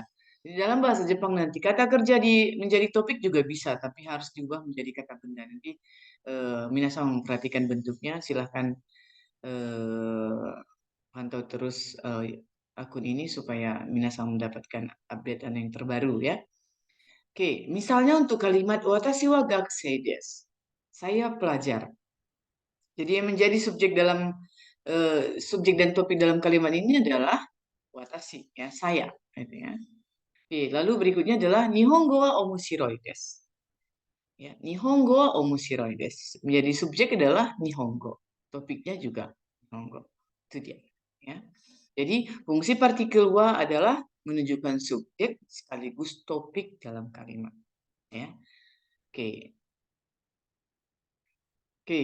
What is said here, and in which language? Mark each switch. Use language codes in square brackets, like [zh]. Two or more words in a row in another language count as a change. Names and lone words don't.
[id] Di dalam bahasa Jepang nanti kata kerja menjadi topik juga bisa, tapi harus diubah menjadi kata benda. Nanti minasan memperhatikan bentuknya, silahkan eh, pantau terus akun ini supaya minasan mendapatkan updatean yang terbaru ya. Oke, misalnya untuk kalimat [ja] 私は学生です. [id] Saya pelajar. Jadi yang menjadi subjek dan topik dalam kalimat ini adalah watashi ya, saya gitu ya. Oke, lalu berikutnya adalah [ja] 日本語は面白いです. Ya, 日本語は面白いです. [id] Menjadi subjek adalah nihongo. Topiknya juga nihongo. Itu dia ya. Jadi fungsi partikel wa adalah menunjukkan subjek sekaligus topik dalam kalimat ya. Oke. Oke.